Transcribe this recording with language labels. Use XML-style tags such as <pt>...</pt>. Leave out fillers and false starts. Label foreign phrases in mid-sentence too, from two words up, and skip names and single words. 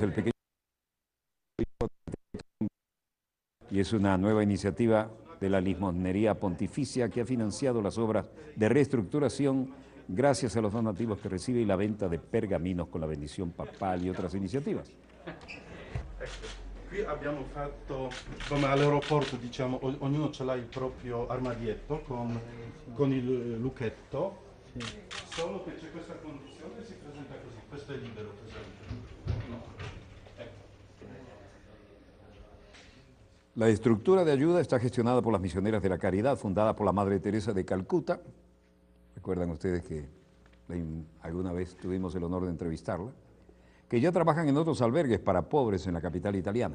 <es>El pequeño y es una nueva iniciativa de la limosnería pontificia que ha financiado las obras de reestructuración gracias a los donativos que recibe y la venta de pergaminos con la bendición papal y otras iniciativas.</es> <it>Qui abbiamo fatto, come all'aeroporto diciamo, ognuno ce l'ha il proprio armadietto con il lucchetto, solo che c'è questa condizione e si presenta così, questo è libero per esempio.</it> <es>No. La estructura de ayuda está gestionada por las Misioneras de la Caridad, fundada por la Madre Teresa de Calcuta. Recuerdan ustedes que alguna vez tuvimos el honor de entrevistarla, que ya trabajan en otros albergues para pobres en la capital italiana.</es>